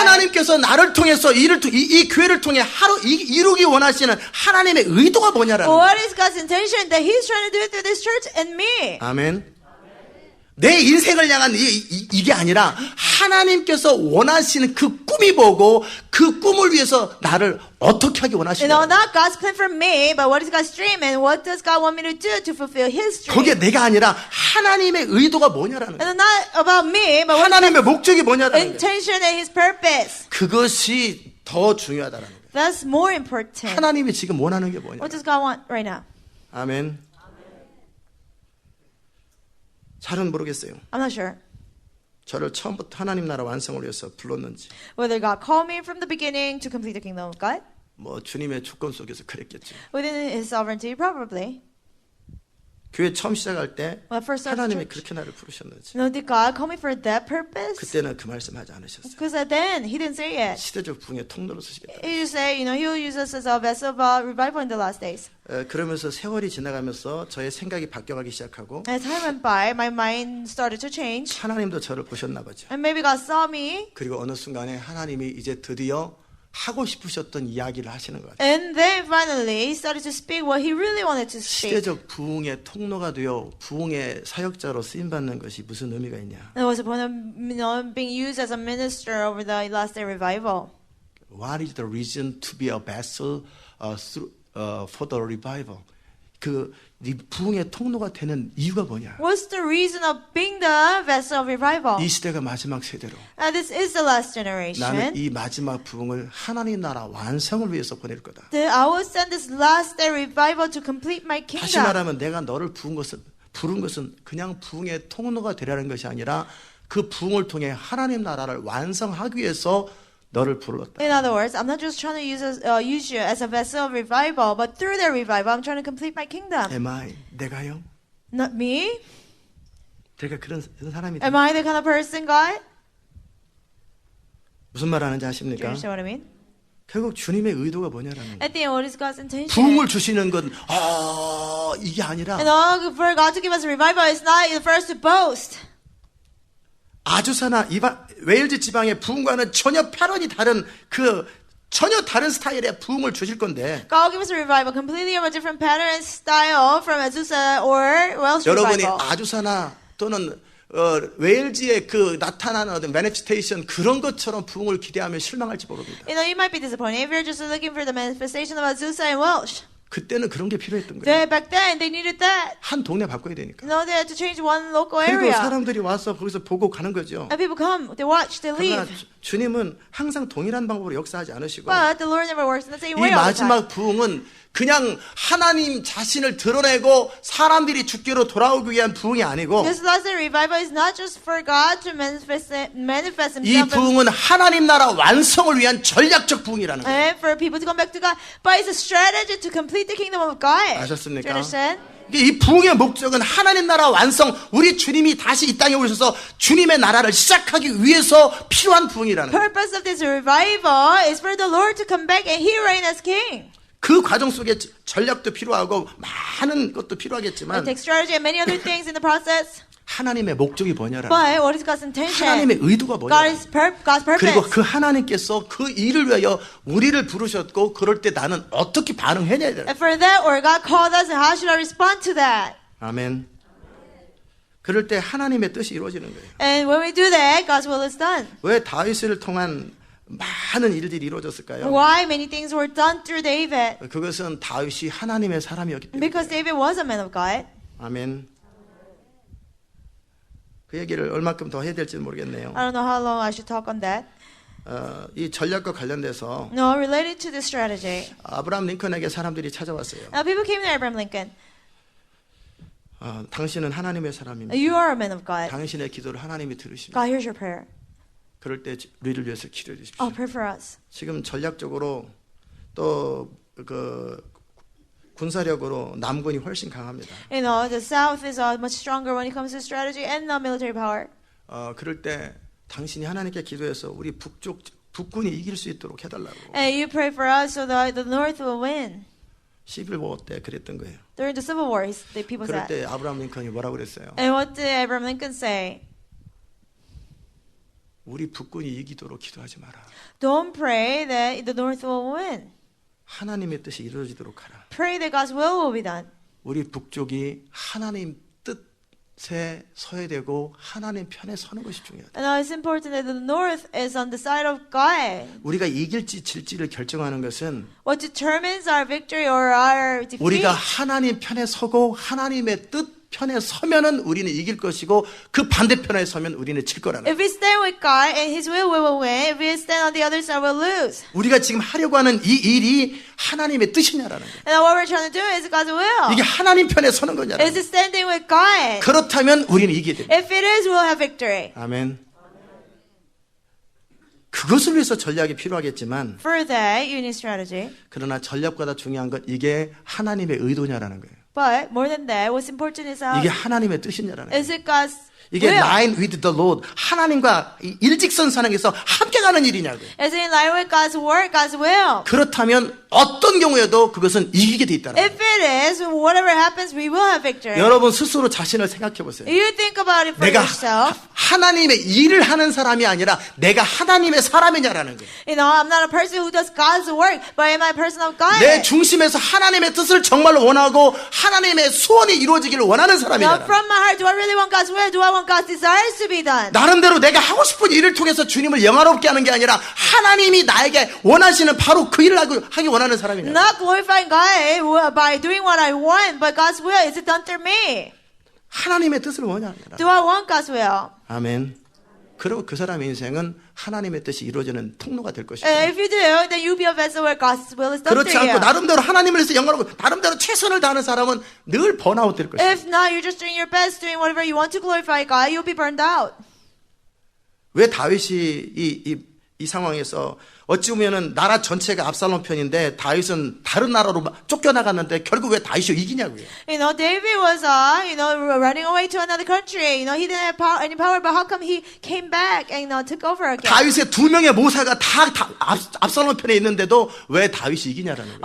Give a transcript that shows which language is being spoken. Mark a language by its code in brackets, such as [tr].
[ko] 하나님께서 나를 통해서 이 교회를 통해 이루기 원하시는 하나님의 의도가 뭐냐라는 거예요. [en] What is God's intention that He's trying to do through this church and me? [ko] 아멘. 내 인생을 향한 이게 아니라 하나님께서 원하시는 그 꿈이 뭐고 그 꿈을 위해서 나를 어떻게 하기 원하시냐. [en] Not God's plan for me, but what is God's dream and what does God want me to do to fulfill His dream? [ko] 그게 내가 아니라 하나님의 의도가 뭐냐라는 거예요. [en] And not about me, but what [ko] 하나님의 목적이 뭐냐라는 거예요. [en] intention and His purpose. [ko] 그것이 더 중요하다는 거예요. [en] That's more important. [ko] 하나님이 지금 원하는 게 뭐냐. [en] What does God want right now? [ko] 아멘. 잘은 모르겠어요. [en] I'm not sure [ko] 저를 처음부터 하나님 나라 완성을 위해서 불렀는지, [en] whether God called me from the beginning to complete the kingdom of God [ko] 뭐 주님의 주권 속에서 그랬겠죠. [en] within His sovereignty, probably. [ko] 교회 처음 시작할 때 [en] When I first started [ko] 하나님이 그렇게 나를 부르셨는지 [en] did God call me for that purpose? [ko] 그때는 그 말씀하지 않으셨어요. [en] Because then He didn't say it. [ko] 시대적 부흥의 통로로 쓰시겠다. [en] He just said, He'll use us as a vessel of revival in the last days. [ko] 그러면서 세월이 지나가면서 저의 생각이 바뀌어가기 시작하고 [en] As time went by, my mind started to change. [ko] 하나님도 저를 보셨나 보죠. [en] And maybe God saw me. [ko] 그리고 어느 순간에 하나님이 이제 드디어 하고 싶으셨던 이야기를 하시는 것 같아요. [en] And then finally, He started to speak what He really wanted to speak. [ko] 시대적 부흥의 통로가 되어 부흥의 사역자로 쓰임받는 것이 무슨 의미가 있냐. [en] There was a point of being used as a minister over the last day revival. What is the reason to be a vessel for the revival? [ko] 이 부흥의 통로가 되는 이유가 뭐냐? [en] What's the reason of being the vessel of revival? [ko] 이 시대가 마지막 세대로 [en] This is the last [ko] 나는 [en] generation. [ko] 이 마지막 부흥을 하나님 나라 완성을 위해서 보낼 거다. [en] I will send this last day revival to complete my [ko] 다시 [en] kingdom. [ko] 말하면 내가 너를 부른 것은 그냥 부흥의 통로가 되라는 것이 아니라 그 부흥을 통해 하나님 나라를 완성하기 위해서 너를 불렀다. [en] In other words, I'm not just trying to use you as a vessel of revival, but through that revival, I'm trying to complete my kingdom. Am I? [ko] 내가요? [en] Not me? [ko] 내가 그런 사람이 [en] Am I the kind of person, God? [ko] 무슨 말 하는지 [en] Do you [ko] 아십니까? [en] understand what I mean? [ko] 결국 주님의 의도가 뭐냐라는 거예요. [en] At the end, what is God's intention? [ko] 부흥을 주시는 건 이게 아니라 [en] For God to give us a revival, it's not for us to boast. [ko] 아주사나 웨일즈 지방의 부흥과는 전혀 패런이 다른 전혀 다른 스타일의 부흥을 주실 건데 [en] God will give us a revival completely of a different pattern and style from Azusa or Welsh [ko] 여러분이 [en] revival. [ko] 아주사나 또는 웨일즈의 나타나는 어떤 매니피스테이션 그런 것처럼 부흥을 기대하면 실망할지 모릅니다. [en] You might be disappointed if you're just looking for the manifestation of Azusa and Welsh. [ko] 그때는 그런 게 필요했던 거예요. [en] Back then, they needed that. [ko] 한 동네 바꿔야 되니까. [en] They had to change one local [ko] 그리고 [en] area. [ko] 사람들이 와서 거기서 보고 가는 거죠. [en] And people come, they watch, they [ko] 그러나 [en] leave. [ko] 주님은 항상 동일한 방법으로 역사하지 않으시고 [en] But the Lord never works in the same [ko] 이 [en] way all the time. [ko] 마지막 부흥은 그냥 하나님 자신을 드러내고 사람들이 주께로 돌아오기 위한 부흥이 아니고 [en] This last day revival is not just for God to manifest [ko] 이 [en] Himself [ko] 부흥은 하나님 나라 완성을 위한 전략적 부흥이라는 거예요. [en] and for people to come back to God, but it's a strategy to complete the kingdom of God. [ko] 아셨습니까? [en] Do you understand? [ko] 이 부흥의 목적은 하나님 나라 완성, 우리 주님이 다시 이 땅에 오셔서 주님의 나라를 시작하기 위해서 필요한 부흥이라는 거예요. [en] Purpose of this revival is for the Lord to come back and He reign as King. [ko] 그 과정 속에 전략도 필요하고 많은 것도 [en] It [ko] 필요하겠지만 [en] takes strategy and many other things in the process. [ko] 하나님의 목적이 뭐냐라는 [en] But what is God's intention? [ko] 하나님의 의도가 뭐냐. [en] God's [ko] 그리고 [en] purpose. [ko] 그 하나님께서 그 일을 위하여 우리를 부르셨고 그럴 때 나는 어떻게 반응해야 돼? [en] And for that, where God called us, and how should I respond to that? [ko] 아멘. 그럴 때 하나님의 뜻이 이루어지는 거예요. [en] And when we do that, God's will is done. [ko] 왜 다윗을 통한 많은 일들이 이루어졌을까요? [en] Why many things were done through David? [ko] 그것은 다윗이 하나님의 사람이었기 때문에. [en] Because David was a man of God. [ko] 아멘. 그 얘기를 얼마큼 더 해야 될지는 모르겠네요. [en] I don't know how long I should talk on that. [ko] 이 전략과 관련돼서 [en] No, related to the strategy. [ko] 아브라함 링컨에게 사람들이 찾아왔어요. [en] Now people came to Abraham Lincoln. [ko] 당신은 하나님의 사람입니다. [en] You are a man of God. [ko] 당신의 기도를 하나님이 들으십니다. [en] God hears your prayer. [ko] 그럴 때 우리를 위해서 기도해 주십시오. [en] Oh, pray for us. [ko] 지금 전략적으로 또 그 군사력으로 남군이 훨씬 강합니다. [en] You know, the South is much stronger when it comes to strategy and military power. [ko] 그럴 때 당신이 하나님께 기도해서 우리 북군이 이길 수 있도록 해달라고. [en] And you pray for us so that the North will win. [ko] 11호 때 그랬던 거예요. [en] During the Civil War, the people [ko] 그럴 [en] said. [ko] 때 아브라함 링컨이 뭐라고 그랬어요? [en] And what did Abraham Lincoln say? [ko] 우리 북군이 이기도록 기도하지 마라. [en] Don't pray that the North will win. [ko] 하나님의 뜻이 이루어지도록 하라. [en] Pray that God's will be done. [ko] 우리 북쪽이 하나님 뜻에 서야 되고 하나님 편에 서는 것이 중요하다. [en] And it's important that the North is on the side of God. [ko] 우리가 이길지 질지를 결정하는 것은 [en] What determines our victory or our defeat? [ko] 우리가 하나님 편에 서고 하나님의 뜻 편에 서면은 우리는 이길 것이고 그 반대편에 서면 우리는 질 거라는 거예요. [en] If we stand with God and His will, we will win. If we stand on the other side, we'll lose. [ko] 우리가 지금 하려고 하는 이 일이 하나님의 뜻이냐라는 거예요. [en] And what we're trying to do is God's will. [ko] 이게 하나님 편에 서는 거냐라는 [en] Is [ko] 거예요. [en] it standing with God? [ko] 그렇다면 우리는 이기게 됩니다. [en] If it is, we'll have victory. [ko] 아멘. 그것을 위해서 전략이 필요하겠지만 [en] For that, you need strategy. [ko] 그러나 전략보다 중요한 건 이게 하나님의 의도냐라는 거예요. [en] But more than that, what's important is [ko] 이게 하나님의 뜻이냐라는 거예요. [en] is it God's [ko] 이게 [en] will? line with the Lord, [ko] 하나님과 일직선상에서 함께 가는 일이냐고요. [en] Is it in line with God's word, God's will? [ko] 그렇다면 어떤 경우에도 그것은 이기게 돼 있다는 [en] If [ko] 거예요. [en] it is, whatever happens, we will have victory. [ko] 여러분 스스로 자신을 생각해 보세요. [en] You think about it for [ko] 내가 [en] yourself. [ko] 하나님의 일을 하는 사람이 아니라 내가 하나님의 사람이냐라는 거예요. [en] You know, I'm not a person who does God's work, but am I a person of God? [ko] 내 중심에서 하나님의 뜻을 정말로 원하고 하나님의 소원이 이루어지기를 원하는 [en] Now, [ko] 사람이냐라는 거예요. [en] from my heart, do I really want God's will? Do I want God's desires to be done? [ko] 나름대로 내가 하고 싶은 일을 통해서 주님을 영화롭게 하는 게 아니라 하나님이 나에게 원하시는 바로 그 일을 하기 원하는 사람이냐. [en] Not glorifying God by doing what I want, but God's will, is it done through me? [ko] 하나님의 뜻을 원하냐. [en] Do I want God's will? [ko] 아멘. 그리고 그 사람의 인생은 하나님의 뜻이 이루어지는 통로가 될 것이고. [en] And if you do, then you'll be a vessel where God's will is done [ko] 그렇지 [en] through [ko] 않고 [en] you. [ko] 나름대로 하나님을 위해서 영광하고 나름대로 최선을 다하는 사람은 늘 번아웃 될 것이고. [en] If not, you're just doing your best, doing whatever you want to glorify God, you'll be burned out. [ko] 왜 다윗이 이 상황에서 어찌 보면은 나라 전체가 압살롬 편인데 다윗은 다른 나라로 쫓겨나갔는데 결국 왜 다윗이 이기냐고요. [en] You know, David was, running away to another country. You know, he didn't have any power, but how come he came back and, took over again? [ko] 다윗의 두 명의 모사가 다 압살롬 편에 있는데도 왜 다윗이 이기냐라는 거예요.